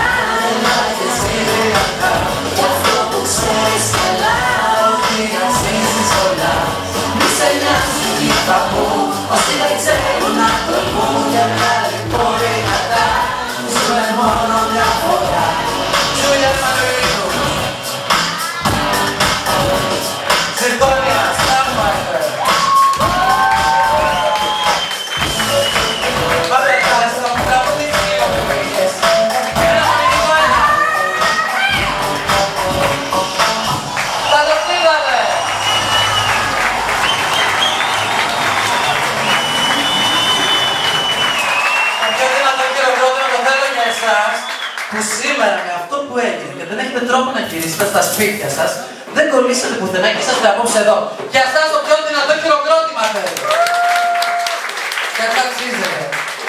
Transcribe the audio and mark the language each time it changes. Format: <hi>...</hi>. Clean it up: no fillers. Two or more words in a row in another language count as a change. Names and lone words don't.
<el>Γέλα και εσύ δυνατά. Κι αυτό που ξέρεις καλά, Ότι αξίζεις όλα. Μη σε νοιάζει τι θα πούν. Όσοι δεν ξέρουν να το πούν. Γέλα λοιπόν δυνατά. Ζούμε μόνο μια φορά.</el> <it>Julia Marino. Sinfonia Starfighter. Vabbè, dai, stiamo una posizione perché vado qui, vabbè. Anche prima</it> <el>το χειροκρότημα το θέλω για εσάς, που σήμερα με αυτό που έγινε και δεν έχετε τρόπο να γυρίσετε στα σπίτια σας, δεν κολλήσατε πουθενά και είσαστε απόψε εδώ. Για εσάς το πιο δυνατό χειροκρότημα θέλω. Και αυτό αξίζεται.</el>